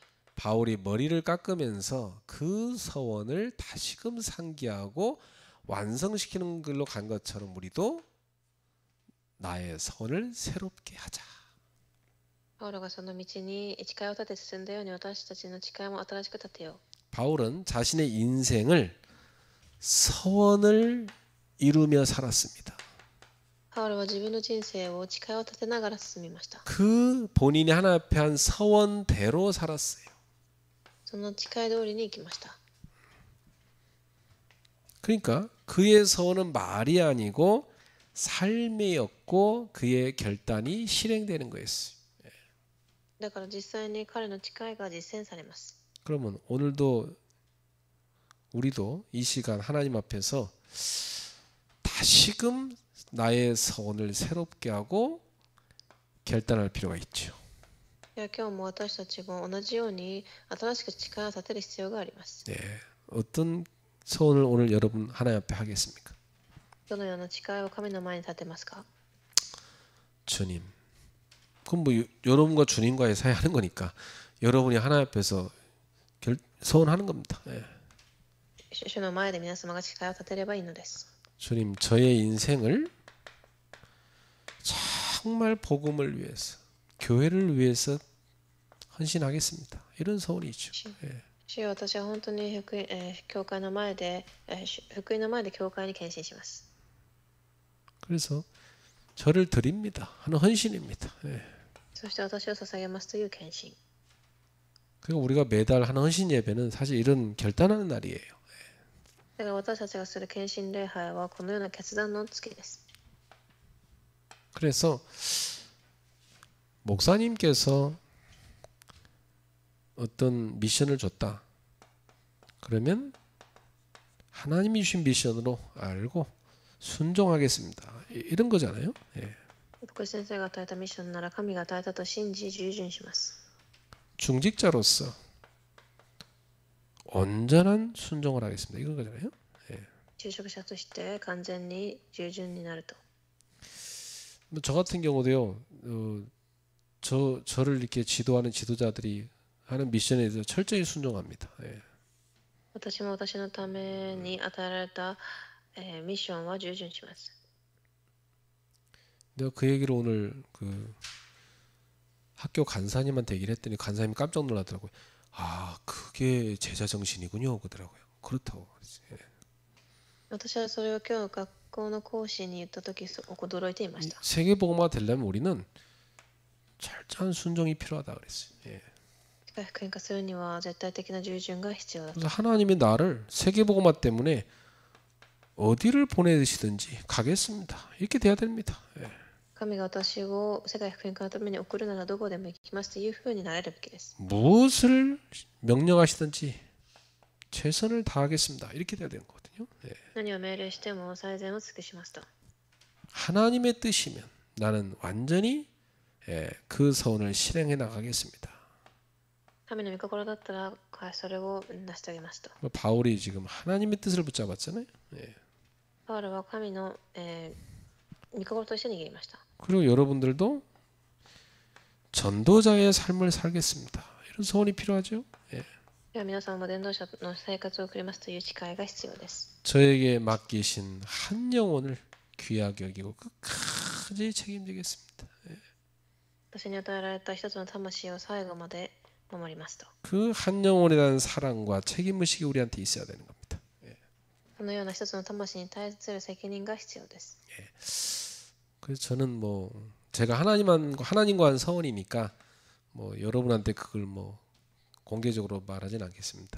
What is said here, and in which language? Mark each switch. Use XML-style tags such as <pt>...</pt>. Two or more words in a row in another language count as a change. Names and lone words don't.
<ko>바울이 머리를 깎으면서 그 서원을 다시금 상기하고 완성시키는 길로 간 것처럼 우리도 나의 서원을 새롭게 하자.</ko> <ja>パウロがその道に誓いを立て進んだように私たちの誓いも新しく立てよう。</ja> <ko>바울은 자신의 인생을 서원을 이루며 살았습니다.</ko> <ja>パウロは自分の人生を誓いを立てながら進みました。</ja> <ko>그 본인이 하나님 앞에 한 서원대로 살았어요.</ko> <ja>その誓い通りに行きました。</ja> <ko>그러니까 그의 서원은 말이 아니고 삶이었고 그의 결단이 실행되는 거였어요.</ko> <ja>だから実際に彼の誓いが実践されます。</ja> <ko>그러면 오늘도 우리도 이 시간 하나님 앞에서 다시금 나의 서원을 새롭게 하고 결단할 필요가 있죠.</ko> <ja>今日も私たちも同じように新しく誓いを立てる必要があります。</ja> <ko>네, 어떤 서원을 오늘 여러분 하나님 앞에 하겠습니까?</ko> <ja>どのような誓いを神の前に立てますか？</ja> <ko>주님. 그럼 뭐 여러분과 주님과의 사이 하는 거니까 여러분이 하나님 앞에서 서원하는 겁니다. 예.</ko> <ja>主の前で皆様が誓いを立てればいいのです。</ja> <ko>주님, 저의 인생을 정말 복음을 위해서, 교회를 위해서 헌신하겠습니다. 이런 서원이죠. 예.</ko> <ja>主よ、私は本当に教会の前で、福音の前で教会に献身します。</ja> <ko>그래서 저를 드립니다 하는 헌신입니다. 예.</ko> <ja>そして私を捧げますという献身。</ja> <ko>그리고 우리가 매달 하는 헌신 예배는 사실 이런 결단하는 날이에요.</ko> <ja>だから私たちがする献身礼拝はこのような決断の月です。</ja> <ko>그래서 목사님께서 어떤 미션을 줬다. 그러면 하나님이 주신 미션으로 알고 순종하겠습니다. 이런 거잖아요. 예.</ko> <ja>福井先生が与えたミッションなら神が与えたと信じ従順します。</ja> <ko>중직자로서 온전한 순종을 하겠습니다. 이건 거잖아요. 예.</ko> <ja>就職者として完全に従順になると。</ja> <ko>저 같은 경우도요. 저를 이렇게 지도하는 지도자들이 하는 미션에 대해서 철저히 순종합니다. 예.</ko> <ja>私も私のために与えられた、ミッションは従順します。</ja> <ko>내가 그 얘기를 오늘 그 학교 간사님한테 얘기를 했더니 간사님이 깜짝 놀라더라고요. 아, 그게 제자 정신이군요. 그러더라고요. 그렇다고. 예.</ko> <ja>私はそれを今日学校の講師に言ったとき驚いていました。</ja> <ko>세계복음화 되려면 우리는 철저한 순종이 필요하다 그랬어요. 예.</ko> <ja>世界福音化するには絶対的な従順が必要だ。</ja> <ko>그래서 하나님이 나를 세계복음화 때문에 어디를 보내시든지 가겠습니다. 이렇게 돼야 됩니다. 예.</ko> <ja>神が私を世界福音化のために送るならどこでも行きますというふうになれるべきです。</ja> <ko>무엇을 명령하시든지 최선을 다하겠습니다. 이렇게 돼야 되는 거거든요. 예.</ko> <ja>何を命令しても最善を尽くしますと。</ja> <ko>하나님의 뜻이면 나는 완전히 그 서원을 실행해 나가겠습니다.</ko> <ja>神の御心だったらそれを成し遂げますと。</ja> <ko>바울이 지금 하나님의 뜻을 붙잡았잖아요. 예.</ko> <ja>パウロは神の、御心として握りました。</ja> <ko>그리고 여러분들도 전도자의 삶을 살겠습니다. 이런 소원이 필요하죠. 예.</ko> <ja>では皆さんも伝道者の生活を送りますという誓いが必要です。</ja> <ko>저에게 맡기신 한 영혼을 귀하게 여기고 끝까지 책임지겠습니다. 예.</ko> <ja>私に与えられた一つの魂を最後まで守りますと。</ja> <ko>그 한 영혼에 대한 사랑과 책임의식이 우리한테 있어야 되는 겁니다. 예.</ko> <ja>このような一つの魂に対する責任が必要です。</ja> <ko>그래서 저는 뭐 제가 하나님과 한 서원이니까 뭐 여러분한테 그걸 뭐 공개적으로 말하진 않겠습니다.</ko>